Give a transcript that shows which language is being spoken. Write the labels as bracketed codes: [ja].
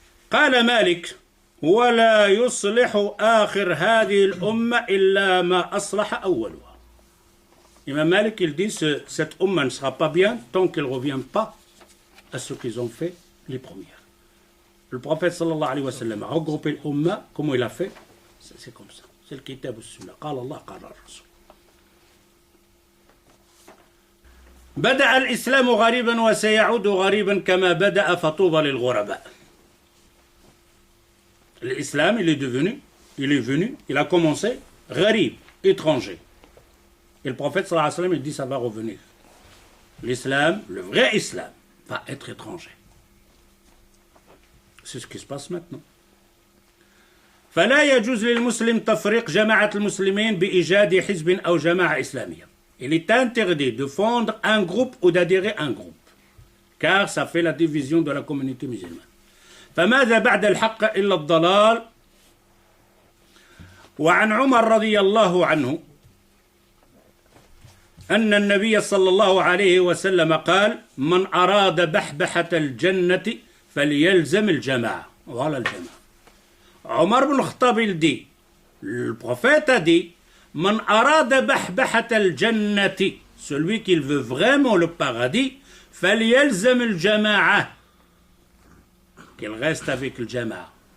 [ar] قال مالك ولا يصلح آخر هذه الأمة إلا ما أصلح أولها. [fr] Imam Malik, il dit cette umma ne sera pas bien tant qu'elle ne revient pas à ce qu'ils ont fait les premières. Le prophète sallallahu alayhi wa sallam a regroupé l'umma, comment il a fait? C'est comme ça. C'est le kitab ou sunna. [ar] قال الله قال الرسول. بدأ الإسلام غريبا وسيعود غريبا كما بدأ فطوبى للغرباء. [fr] L'islam, il est venu, il a commencé gharib, étranger. Et le prophète sallallahu alayhi wa sallam, il dit ça va revenir. L'islam, le vrai islam, va être étranger. C'est ce qui se passe maintenant. [ar] فلا يجوز للمسلم تفريق جماعة المسلمين بإيجاد حزب أو جماعة إسلامية. [fr] Il est interdit de fondre un groupe ou d'adhérer à un groupe. Car ça fait la division de la communauté musulmane. [ar] فماذا بعد الحق إلا الضلال. وعن عمر رضي الله عنه أن النبي صلى الله عليه وسلم قال من أراد بحبحة الجنة فليلزم الجماعة. [fr] Voilà le jama'a. Omar ibn Khattab il dit, le prophète a dit, [ar] Man arada bahbahat al-jannati, [fr] celui qui veut vraiment le paradis, [ar] falyalzam al-jama'a, [fr] qu'il reste avec le jama'a.